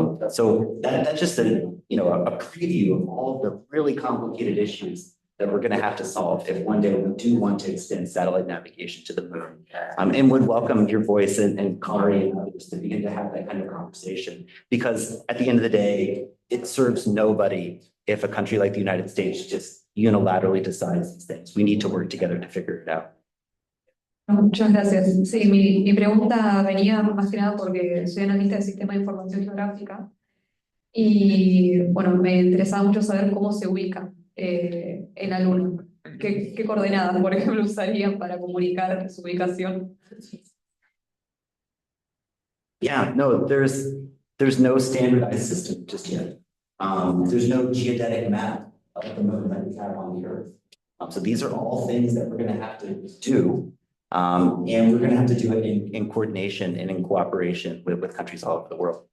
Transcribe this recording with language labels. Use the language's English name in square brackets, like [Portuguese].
[English] So that's just a preview of all the really complicated issues that we're going to have to solve if one day we do want to extend satellite navigation to the moon. And would welcome your voice and Kari and others to begin to have that kind of conversation. Because at the end of the day, it serves nobody if a country like the United States just unilaterally decides these things. We need to work together to figure it out. [Spanish] Muchas gracias. Sí, mi pregunta venía más que nada porque soy analista del Sistema de Información Geográfica y, bueno, me interesaba mucho saber cómo se ubica en la Luna. ¿Qué coordenadas, por ejemplo, usarían para comunicar su ubicación? [English] Yeah, no, there's no standardized system just yet. There's no geodetic map of the moon that we have on the Earth. So these are all things that we're going to have to do. And we're going to have to do it in coordination and in cooperation with countries all over the world.